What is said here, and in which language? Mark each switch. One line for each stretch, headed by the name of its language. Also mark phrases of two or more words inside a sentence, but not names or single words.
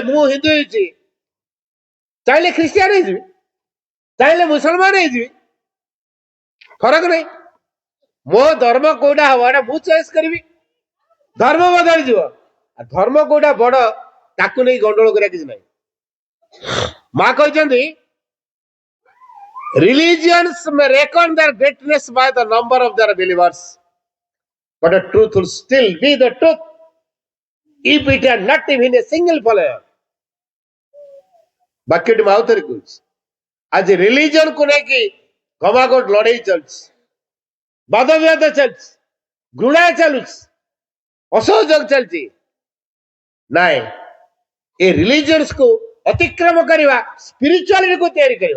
Odia: ମୁଁ ହିନ୍ଦୁ ହେଇଛି, ଚାହିଁଲେ ଖ୍ରୀଷ୍ଟିଆନ ହେଇଯିବି, ଚାହିଁଲେ ମୁସଲମାନ ହେଇଯିବି, ଫରକ ନାହିଁ। ମୋ ଧର୍ମ କୋଉଟା ହବ ଏଟା ମୁଁ ଚଏସ୍ କରିବି। ଧର୍ମ ବଦଳିଯିବ। ଧର୍ମ କୋଉଟା ବଡ ତାକୁ ନେଇ ଗଣ୍ଡଗୋଳ କରିବା କିଛି ନାହିଁ। ମା କହିଛନ୍ତି
English: religions may reckon their greatness by the number of their believers, but the truth will still be the truth if it had not even a single follower.
Odia: ବାକ୍ୟଟି ମୁଁ ଆଉଥରେ କହୁଛି। ଆଜି ରିଲିଜିୟନ କୁ ନେଇକି ଘମାଘୋଟ ଲଢେଇ ଚାଲିଛି, ବାଦ ବିବାଦ ଚାଲିଛି, ଘୃଣା ଚାଲୁଛି, ଅସହଯୋଗ ଚାଲିଛି। ନାଇଁ, ଏ ରିଲିଜିୟନ୍ସ କୁ ଅତିକ୍ରମ କରିବା, ସ୍ପିରିଚୁଆଲିଟି କୁ ତିଆରି କରିବା।